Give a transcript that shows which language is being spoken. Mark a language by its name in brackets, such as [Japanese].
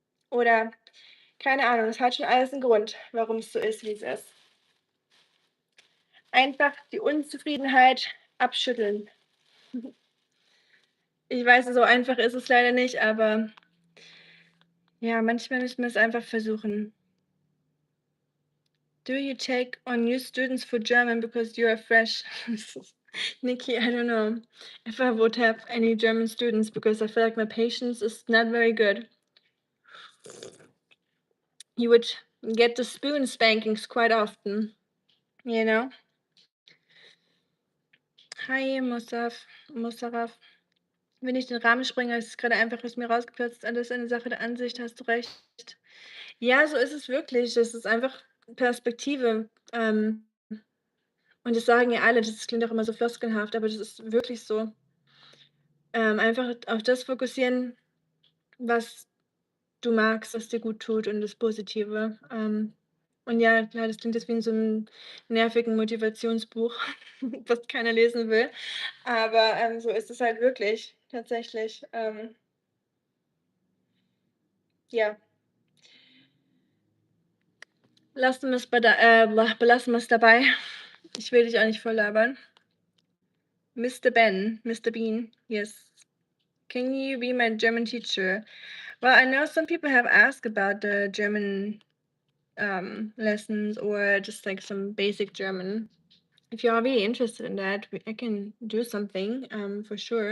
[German] Oder keine Ahnung, es hat schon alles einen Grund, warum es so ist, wie es ist. Einfach die Unzufriedenheit abschütteln. Ich weiß, so einfach ist es leider nicht, aber ja, manchmal müssen wir es einfach versuchen. [English] Do you take on new students for German because you are fresh? Nikki, I don't know if I would have any German students because I feel like my patience is not very good. You would get the spoon spankings quite often, you know? Hi, Musaraf. [German] Wenn ich den Rahmen springe, ist es gerade einfach aus mir rausgeplatzt. Alles eine Sache der Ansicht, hast du recht. Ja, so ist es wirklich. Es ist einfach Perspektive. Und das sagen ja alle, das klingt auch immer so floskelhaft, aber das ist wirklich so. Einfach auf das fokussieren, was du magst, was dir gut tut und das Positive. Und ja, klar, das klingt jetzt wie in so einem nervigen Motivationsbuch, was keiner lesen will. Aber so ist es halt wirklich, tatsächlich. Ja. Belassen wir es dabei. Ich will dich auch nicht voll labern. [English] Mr. Bean, yes. Can you be my German teacher? Well, I know some people have asked about the German lessons or just like some basic German. If you're really interested in that, I can do something for sure.